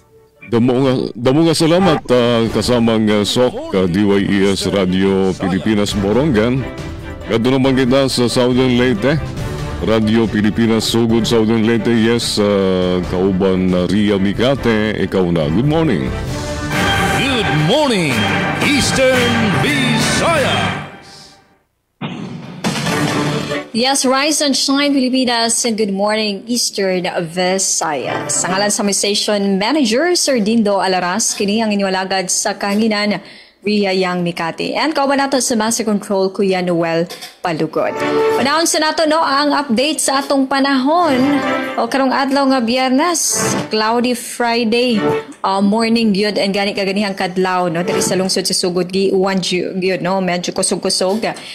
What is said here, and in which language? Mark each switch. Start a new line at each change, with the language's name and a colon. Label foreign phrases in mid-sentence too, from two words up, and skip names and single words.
Cebuano: Damo nga salamat kasamang SOC DYES Radio Pilipinas Borongan. Kadto naman kita sa Southern Leyte, Radio Pilipinas Sugod Southern Leyte, yes, kauban Ria Mikate, ikaw na.
English: Good morning. Good morning, Eastern Visayas. Yes, rise and shine Pilipinas and good morning Eastern Visayas.
Cebuano: Sa ngalan sa may station manager, Sir Dindo Alaras, kini ang iniwalagad sa kahanginan Ria Yang Mikati. And kauban nato sa Master Control, Kuya Noel Palugod. Panahon sa nato ang update sa atong panahon. O karong adlaw nga Biyernes,
English: cloudy Friday,
Cebuano: morning gyud and gani kaganihang kadlaw no diri sa lungsod sa Sugod gi uwan gyud no medyo kusog-kusog.